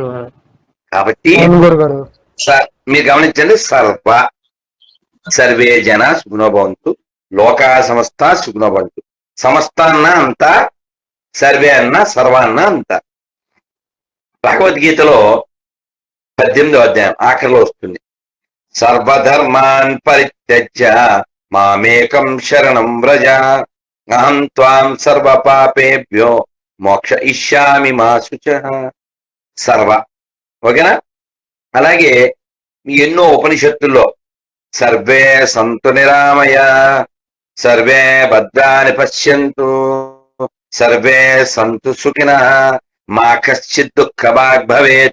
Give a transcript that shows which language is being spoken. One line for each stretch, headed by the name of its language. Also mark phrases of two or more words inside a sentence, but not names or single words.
Telugu: కాబట్టి మీరు గమనించండి,
Sanskrit: సర్వే జన సుఖినో భవంతు. లోకా సమస్త సుఖనోభవంతు.
Telugu: సమస్త అన్న అంత, సర్వే అన్న సర్వ అన్న అంత. భగవద్గీతలో 18వ అధ్యాయం ఆఖరిలో వస్తుంది,
Sanskrit: సర్వధర్మాన్ పరిత్యజ్య మామేకం శరణం వ్రజ అహం త్వాం సర్వ పాపేభ్యో మోక్ష ఇష్యామి మా శుచః.
Telugu: సర్వ, ఓకేనా? అలాగే ఎన్నో ఉపనిషత్తుల్లో
Sanskrit: సర్వే సంతు నిరామయ, సర్వే భద్రాని పశ్యంతు, సర్వే సంతు సుఖినః, మా కశ్చిత్ దుఃఖ భాగ్ భవేత్.